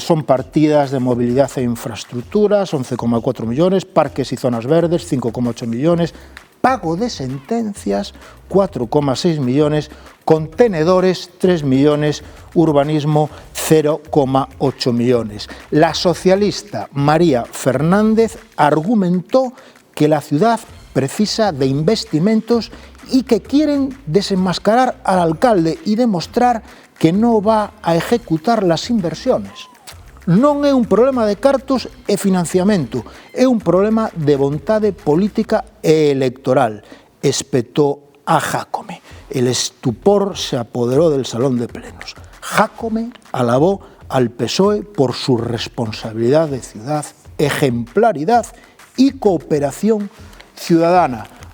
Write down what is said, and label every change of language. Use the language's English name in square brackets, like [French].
[Spanish] Son partidas de movilidad e infraestructuras, 11,4 millones, parques y zonas verdes, 5,8 millones, pago de sentencias, 4,6 millones, contenedores, 3 millones, urbanismo, 0,8 millones. La socialista María Fernández argumentó que la ciudad precisa de investimentos y que quieren desenmascarar al alcalde y demostrar que no va a ejecutar las inversións. [Galician] Non é un problema de cartos e financiamento, é un problema de vontade política e electoral, espetou a Jácome. [Spanish] El estupor se apoderó del salón de plenos. Jácome alabó al PSOE por su responsabilidad de ciudad, ejemplaridad y cooperación ciudadana.